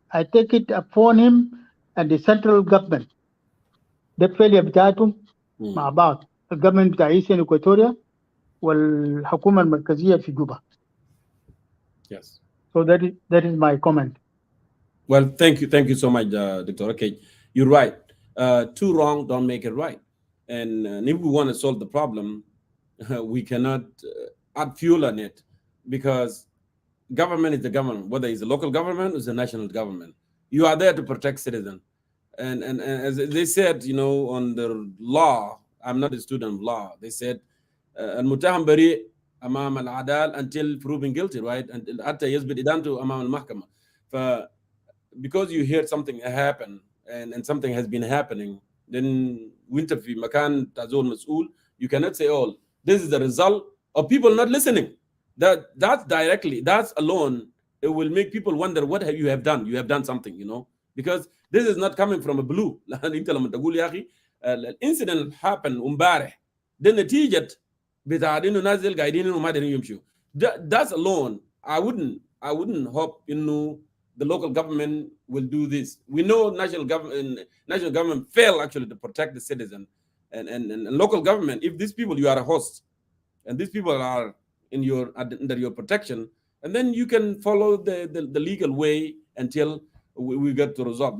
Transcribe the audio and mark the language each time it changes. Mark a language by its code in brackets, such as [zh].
[en] I take it upon him and the central government. That failure [ar] بتاعتهم مع بعض. الجفرمنت بتاع ايسترن إكواتوريا والحكومة المركزية في جوبا. [en] Yes. So that is my comment. Well, thank you so much, Dr. Okay, you're right. Too wrong don't make it right. And if we want to solve the problem, we cannot add fuel on it, because government is the government, whether it's a local government or it's a national government. You are there to protect citizens. And as they said, on the law, I'm not a student of law. They said, [ar] المتهم بريء أمام العدالة [en] until proven guilty, right? Until [ar] حتى يثبت إدانته أمام المحكمة. [en] Because you hear something happen and something has been happening, then [ar] وانت في مكان تزول مسؤول, [en] you cannot say, oh, this is the result of people not listening. That's alone, it will make people wonder what you have done. You have done something, because this is not coming from a blue. [ar] انت لما تقول يا أخي الانسيدنت [en] happened [ar] امبارح, ده نتيجة بتاع انه ناس قاعدين انه ما قادرين يمشوا. [en] That's alone. I wouldn't hope [ar] انه [en] the local government will do this. We know national government fail actually to protect the citizen, and local government. If these people, you are a host, and these people are under your protection, and then you can follow the legal way until we get to resolve.